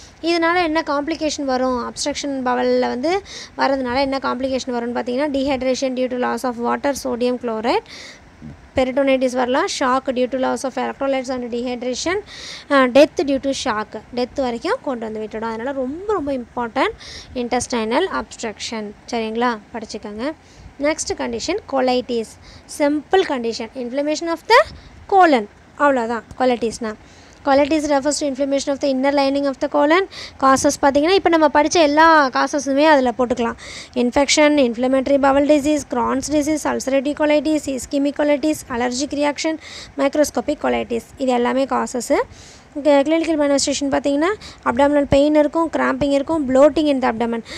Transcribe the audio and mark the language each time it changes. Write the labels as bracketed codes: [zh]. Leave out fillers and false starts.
[ta] இதனால் என்ன காம்ப்ளிகேஷன் வரும்? அப்ஸ்ட்ரக்ஷன் பவலில் வந்து வரதுனால என்ன காம்ப்ளிகேஷன் வரும்னு பார்த்தீங்கன்னா [en] dehydration due to loss of water, [ta] sodium chloride, பெரிட்டோனைட்டிஸ் வரலாம், [en] shock due to loss of electrolytes and dehydration, [ta] death due to shock, death வரைக்கும் கொண்டு வந்து விட்டுடும். அதனால் ரொம்ப இம்பார்ட்டன்ட் இன்டெஸ்டைனல் அப்ஸ்ட்ரக்ஷன். சரிங்களா? படிச்சுக்கோங்க. [en] Next condition colitis. Simple condition, inflammation of the colon. [ta] அவ்வளோதான் கொலைட்டிஸ்னால். [en] Colitis refers to inflammation of the inner lining of the colon. [ta] Causes பார்த்தீங்கன்னா இப்போ நம்ம படித்த எல்லா காசஸுமே அதில் போட்டுக்கலாம். Infection, inflammatory Powell disease, Crohn's disease, ulcerative colitis, ischemic colitis, allergic reaction, microscopic colitis, இது எல்லாமே காசஸ்ஸு. கிளினிக்கல் மேனிஃபெஸ்டேஷன் பார்த்தீங்கன்னா அப்டாமினல் பெயின் இருக்கும், கிராம்பிங் இருக்கும், ப்ளோட்டிங் இந்த அப்டமன்.